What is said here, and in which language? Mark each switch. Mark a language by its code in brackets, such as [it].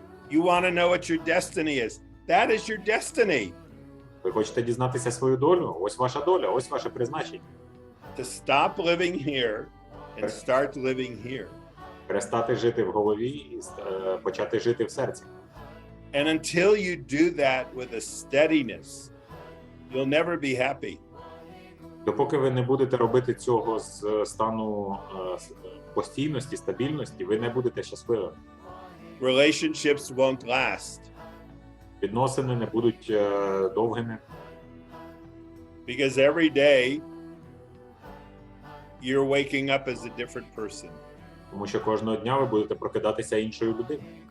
[en] You want to know what your destiny is. That is your destiny. [uk] Ви хочете дізнатися свою долю? Ось ваша доля, ось ваше призначення. [en] To stop living here and start living here. [uk] Перестати жити в голові і почати жити в серці. [en] And until you do that with a steadiness, you'll never be happy. [uk] Допоки ви не будете робити цього з стану постійності, стабільності, ви не будете щасливими. [en] Relationships won't last [uk] Відносини не будуть довгими, [en] because every day you're waking up as a different person. [uk] тому що кожного дня ви будете прокидатися іншою людиною.